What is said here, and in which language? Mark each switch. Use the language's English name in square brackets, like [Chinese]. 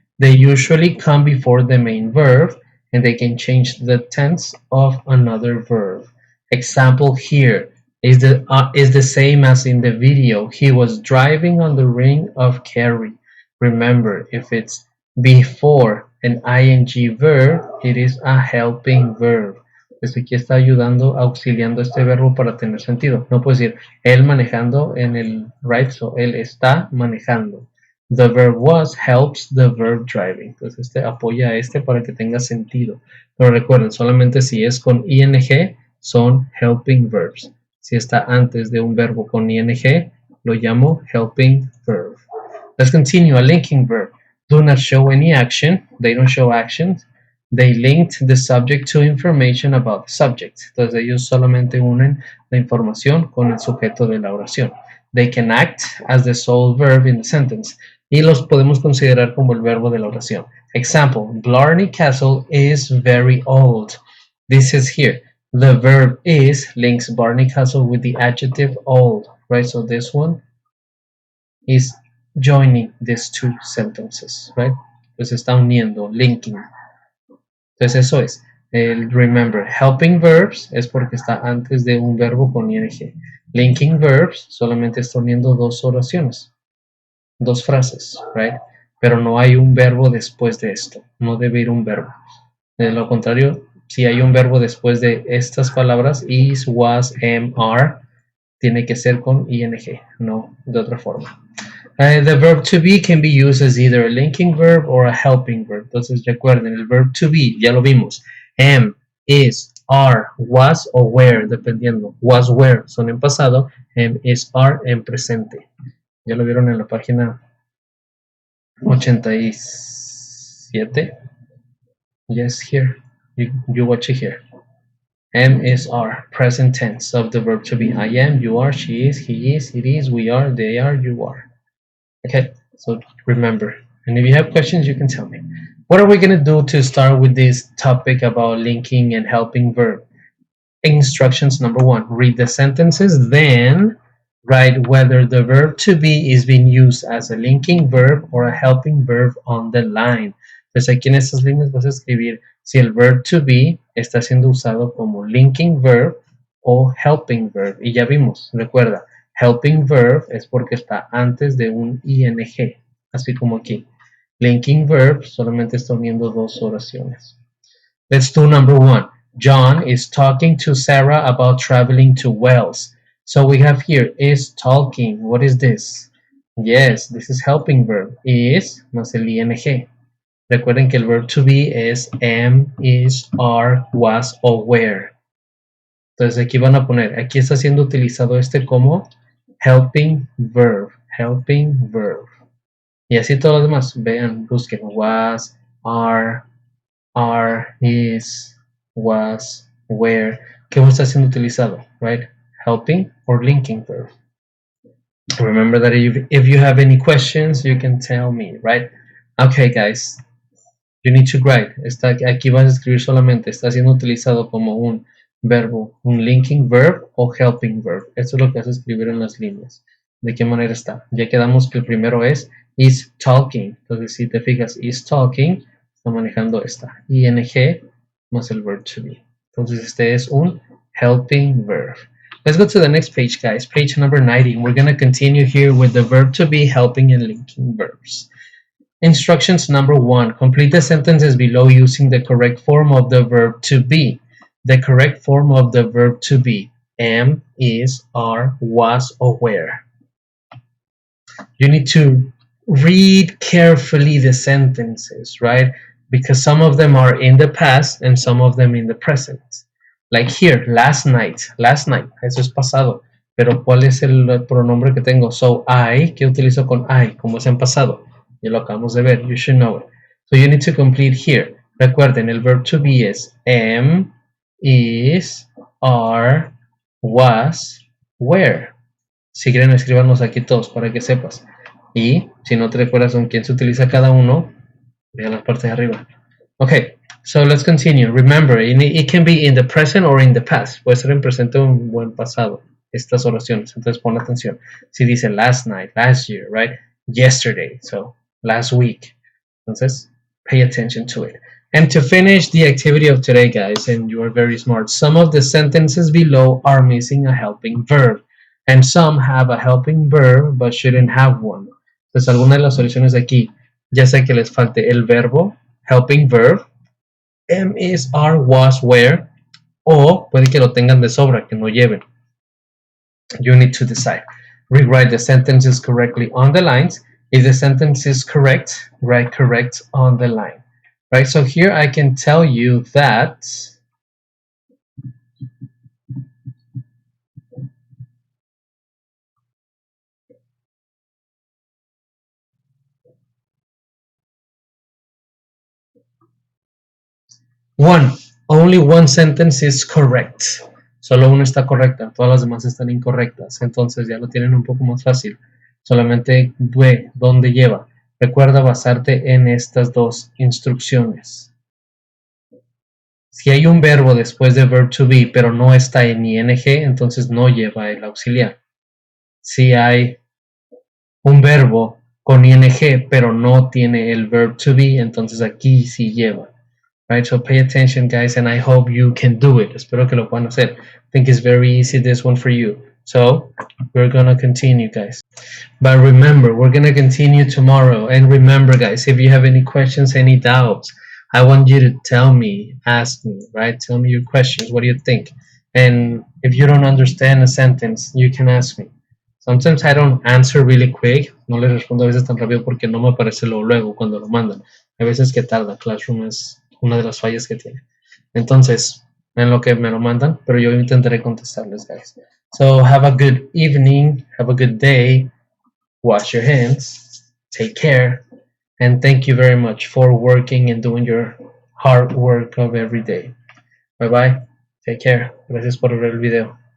[English] They usually come before the main verb and they can change the tense of another verb. Example here is the same as in the video. He was driving on the ring of Kerry. Remember, if it's before an ing verb, it is a helping verb. [Spanish] Pues aquí está ayudando, auxiliando este verbo para tener sentido. No puedo decir él manejando en el right, so él está manejando. [English] The verb was helps the verb driving. [Spanish] Entonces este apoya a este para que tenga sentido. Pero recuerden, solamente si es con ing son helping verbs. Si está antes de un verbo con ing, lo llamo helping verb. [English] Let's continue. A linking verb. Do not show any action. They don't show actions. They linked the subject to information about the subject. [Spanish] Entonces ellos solamente unen la información con el sujeto de la oración. [English] They can act as the sole verb in the sentence. [Spanish] y los podemos considerar como el verbo de la oración. [English] Example, Blarney Castle is very old. This is here. The verb is links Barney Castle with the adjective old, right? So this one is joining these two sentences, right? [Spanish] Pues está uniendo, linking. Entonces eso es. El remember, helping verbs es porque está antes de un verbo con ing. Linking verbs solamente está uniendo dos oraciones, dos frases, right? Pero no hay un verbo después de esto. No debe ir un verbo. De lo contrario, si hay un verbo después de estas palabras, is, was, am, are, tiene que ser con ing, no de otra forma. [English] The verb to be can be used as either a linking verb or a helping verb. [Spanish] Entonces recuerden, el verb to be, ya lo vimos. Am, is, are, was o were, dependiendo. Was, were son en pasado. Am, is, are en presente. Ya lo vieron en la página 87. [English] Yes, here. You watch it here. Am, is, are, present tense of the verb to be. I am, you are, she is, he is, it is, we are, they are, you are. Okay, so remember. And if you have questions, you can tell me. What are we going to do to start with this topic about linking and helping verb? Instructions number 1. Read the sentences, then write whether the verb to be is being used as a linking verb or a helping verb on the line. [Spanish] Entonces aquí en estas líneas vas a escribir si el verb to be está siendo usado como linking verb o helping verb. Y ya vimos, recuerda, helping verb es porque está antes de un ing, así como aquí. Linking verb solamente está uniendo dos oraciones. [English] Let's do number 1. John is talking to Sarah about traveling to Wales. So we have here is talking. What is this? Yes, this is helping verb. [Spanish] Is más el ing. Recuerden que el verb to be es am, is, are, was o were. Entonces aquí van a poner, aquí está siendo utilizado este como helping verb. Helping verb. Y así todos los demás. Vean, busquen was, are, is, was, were. ¿Qué está siendo utilizado? [English] Right? Helping or linking verb. Remember that if you have any questions, you can tell me, right? Okay, guys. You need to write. [Spanish] Aquí vas a escribir solamente. Está siendo utilizado como un verbo, un linking verb o helping verb. Esto es lo que vas a escribir en las líneas. ¿De qué manera está? Ya quedamos que el primero es is talking. Entonces, si te fijas, is talking, está manejando esta ing más el verb to be. Entonces, este es un helping verb. [English] Let's go to the next page, guys. Page number 90. We're going to continue here with the verb to be, helping, and linking verbs. Instructions number 1. Complete the sentences below using the correct form of the verb to be. The correct form of the verb to be. Am, is, are, was, or were. You need to read carefully the sentences, right? Because some of them are in the past and some of them in the present. Like here, last night, [Spanish] eso es pasado. Pero ¿cuál es el pronombre que tengo? So, I, ¿qué utilizo con I? Como es en pasado. Ya lo acabamos de ver, [English] you should know it. So you need to complete here. [Spanish] Recuerden, el verb to be es am, is, are, was, were. Si quieren, escríbanos aquí todos para que sepas. Y si no te recuerdas con quién se utiliza cada uno, vean la parte de arriba. [English] Okay, so let's continue. Remember, it can be in the present or in the past. [Spanish] Puede ser en presente o en buen pasado, estas oraciones. Entonces pon atención. Si dice [English] last night, last year, right? Yesterday, so last week. Entonces, pay attention to it. And to finish the activity of today, guys, and you are very smart, some of the sentences below are missing a helping verb. And some have a helping verb, but shouldn't have one. [Spanish] Entonces, algunas de las soluciones de aquí, ya sea que les falte el verbo, helping verb, am, is, are, was, were, o puede que lo tengan de sobra, que no lleven. [English] You need to decide. Rewrite the sentences correctly on the lines. If the sentence is correct, write correct on the line. Right, so here I can tell you that only one sentence is correct. [Spanish] Solo una está correcta, todas las demás están incorrectas. Entonces ya lo tienen un poco más fácil. Solamente ve dónde lleva. Recuerda basarte en estas dos instrucciones. Si hay un verbo después de verb to be, pero no está en ing, entonces no lleva el auxiliar. Si hay un verbo con ing, pero no tiene el verb to be, entonces aquí sí lleva. [English] Right, so pay attention, guys, and I hope you can do it. [Spanish] Espero que lo puedan hacer. [English] I think it's very easy, this one for you. So we're gonna continue, guys. But remember, we're gonna continue tomorrow. And remember, guys, if you have any questions, any doubts, I want you to tell me, ask me, right? Tell me your questions. What do you think? And if you don't understand a sentence, you can ask me. Sometimes I don't answer really quick. [Spanish] No les respondo a veces tan rápido porque no me aparece luego cuando lo mandan. Hay veces que tarda. Classroom es una de las fallas que tiene. Entonces, en lo que me lo mandan, pero yo intentaré contestarles, guys. [English] So have a good evening, have a good day, wash your hands, take care, and thank you very much for working and doing your hard work of every day. Bye bye, take care. [Spanish] Gracias por ver el video.